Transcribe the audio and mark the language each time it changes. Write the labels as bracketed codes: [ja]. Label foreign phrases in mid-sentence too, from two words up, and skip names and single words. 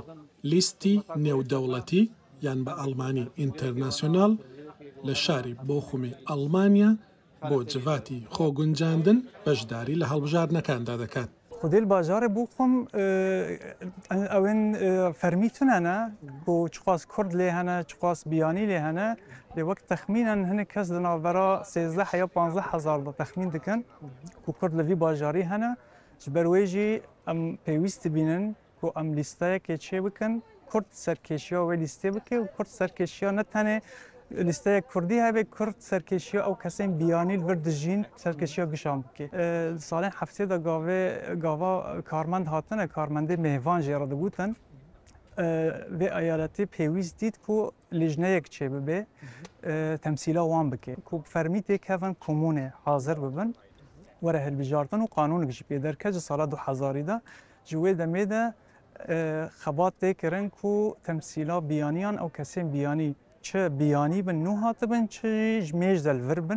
[ckb] لیستی نێودەوڵەتی یان بە ئەڵمانی ئینتەرناسیۆنال لە شاری بۆخومی ئەڵمانیا بۆ جڤاتی خۆگونجاندن بەشداری لە هەڵبژاردنەکاندا دەکات. [ku] خودی باجار بوخم ئەوێن فەرمیتونەنە بۆ چخواست کورد لێ هەنە، چخواست بیانی لێ هەنە، لێ وەک تەخمینەن هەنێک کەس دناوبەرا 13 یا 15 هزار تەخمین دکن کو کورد لەوی باژاری هەنە، ji ber wê jî em pêwîst dibînin ku em lîsteyekê çê bikin Kurd serkêşiya wê lîstê bike û Kurd serkêşiya ne tenê lîsteyek Kurdî hebe Kurd serkêşiya ew kesên biyanî li vir dijîn serkêşiya gişan bike. Salên heftê de gava karmend hatine karmendê mêvan jê re digotin vê eyaletê pêwîst dît ku lêjneyek çê bibe temsîla wan bike ku fermîtêk hevin komûnê hazir bibin were hilbijartin û qanûnek jî pê derket ji sala 2000 de ji wê demê de xebat tê kirin ku temsîla biyaniyan ew kesên biyanî çi biyanî bin nû hatibin çi ji mêj de li vir bin.